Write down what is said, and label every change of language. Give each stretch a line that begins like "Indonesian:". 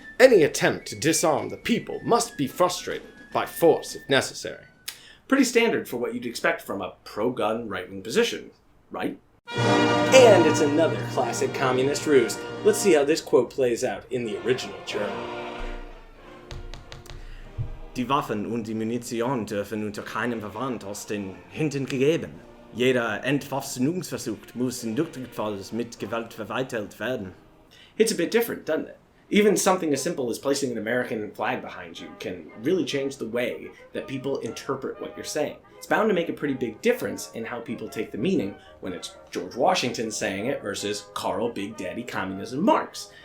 English: Any attempt to disarm the people must be frustrated by force if necessary." Pretty standard for what you'd expect from a pro-gun right-wing position, right? And it's another classic communist ruse. Let's see how this quote plays out in the original German.
German: "Die Waffen und die Munition dürfen unter keinem Verwand aus den Händen gegeben. Jeder Entwaffnungsversuch muss notfalls mit Gewalt verweigert werden."
English: It's a bit different, doesn't it? Even something as simple as placing an American flag behind you can really change the way that people interpret what you're saying. It's bound to make a pretty big difference in how people take the meaning when it's George Washington saying it versus Karl Big Daddy Communism Marx.